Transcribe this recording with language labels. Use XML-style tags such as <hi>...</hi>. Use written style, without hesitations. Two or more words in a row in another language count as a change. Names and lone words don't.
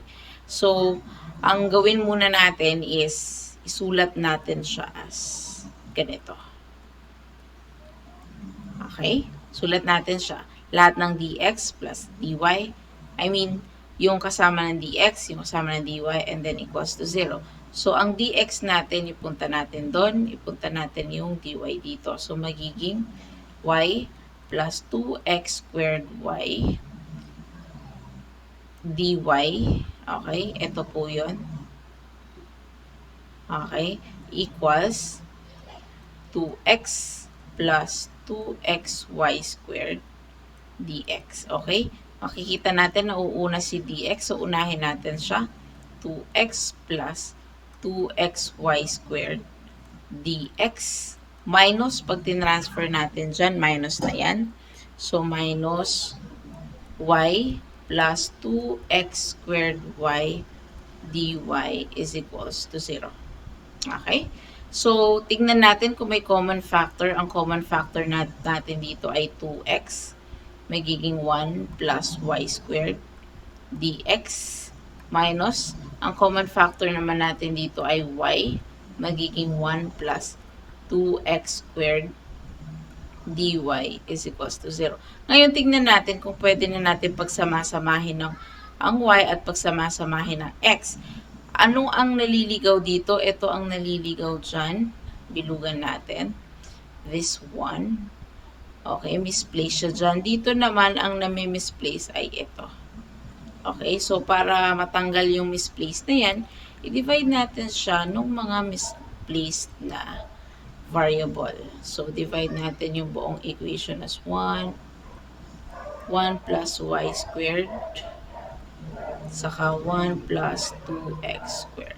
<tl>So, ang gawin muna natin is isulat natin siya as ganito. Okay? Sulat natin siya. Lahat ng</tl> <en>dx plus dy,</en> <tl>yung kasama ng dx, yung kasama ng dy,</tl> <en>and then equals to 0.</en> <tl>So, ang dx natin, ipunta natin doon, ipunta natin yung dy dito. So, magiging</tl> <en>y plus 2x squared y dy.</en> <tl>Okay, ito po yun.</tl> <en>Okay, equals 2x plus 2xy squared dx.</en> <tl>Okay, makikita natin na uuna si dx. So, unahin natin siya.</tl> <en>2x plus 2xy squared dx minus,</en> <tl>pag tinransfer natin dyan, minus na yan.</tl> <en>So, minus y plus 2x squared y dy is equals to 0.</en> <tl>Okay? So, tingnan natin kung may common factor. Ang common factor natin dito ay 2x. Magiging</tl> <en>1 plus y squared dx minus,</en> <tl>ang common factor naman natin dito ay y. Magiging</tl> <en>1 plus 2x squared dy is equals to 0.</en> <tl>Ngayon, tingnan natin kung pwede na natin pagsamasamahin ng ang y at pagsamasamahin ng x. Anong ang naliligaw dito? Ito ang naliligaw dyan. Bilugan natin.</tl> <en>This one.</en> <tl>Okay, misplace siya dyan. Dito naman, ang nami-misplace ay ito. Okay, so para matanggal yung misplaced na yan, i-divide natin siya ng mga misplaced na variable. So, divide natin yung buong equation</tl> <en>as 1 plus y squared</en> <tl>saka</tl> <en>1 plus 2x squared.</en>